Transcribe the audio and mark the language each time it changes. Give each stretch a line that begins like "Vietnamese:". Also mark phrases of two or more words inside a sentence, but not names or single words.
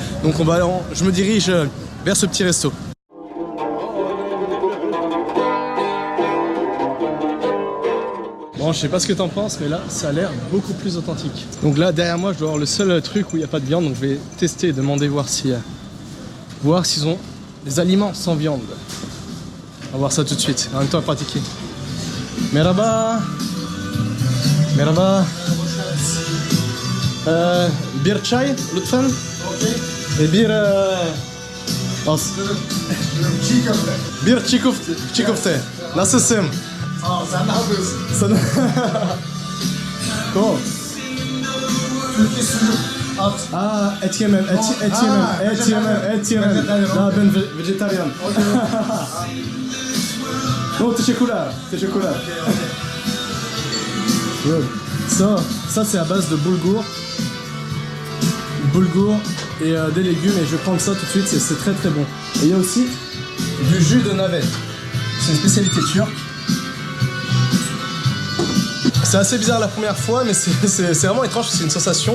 French: Donc je me dirige vers ce petit resto. Bon, je sais pas ce que t'en penses, mais là, ça a l'air beaucoup plus authentique. Donc là, derrière moi, je dois avoir le seul truc où il n'y a pas de viande. Donc je vais tester et demander voir s'ils ont des aliments sans viande. On va voir ça tout de suite, en même temps à pratiquer.
Turkish: Merhaba. Merhaba. Bir çay lütfen. Ve bir Çiğ köfte. bir çiğ köfte. Nasılsın? Sağ ol, sen ne yapıyorsun? Sana. Cool. Türkiye sucuk. At. Aa, et yemem, et yemem. Ya ben vejetaryen. Non, teşekkürler.
English: Good.
French: Ça c'est à base de boulgour et des légumes et je vais prendre ça tout de suite, c'est très très bon. Et il y a aussi du jus de navette. C'est une spécialité turque. C'est assez bizarre la première fois, mais c'est vraiment étrange, c'est une sensation.